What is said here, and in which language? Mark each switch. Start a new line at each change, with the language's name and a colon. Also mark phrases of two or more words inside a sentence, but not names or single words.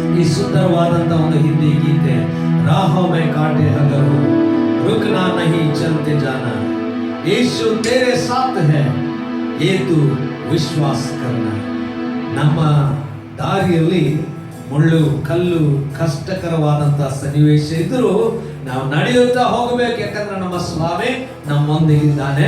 Kannada: ಸುಂದರವಾದಂತಹ ಒಂದು ಹಿಂದಿ ಗೀತೆ
Hindi: राहों में काँटे अगर हो रुकना नहीं चलते जाना यीशु तेरे साथ है ये तू विश्वास करना
Kannada: ನಮ್ಮ ದಾರಿಯಲ್ಲಿ ಮುಳ್ಳು ಕಲ್ಲು ಕಷ್ಟಕರವಾದಂತಹ ಸನ್ನಿವೇಶ ಇದ್ರೂ ನಾವು ನಡೆಯುತ್ತಾ ಹೋಗಬೇಕು, ಯಾಕಂದ್ರೆ ನಮ್ಮ ಸ್ವಾಮಿ ನಮ್ಮೊಂದಿಗಿದ್ದಾನೆ.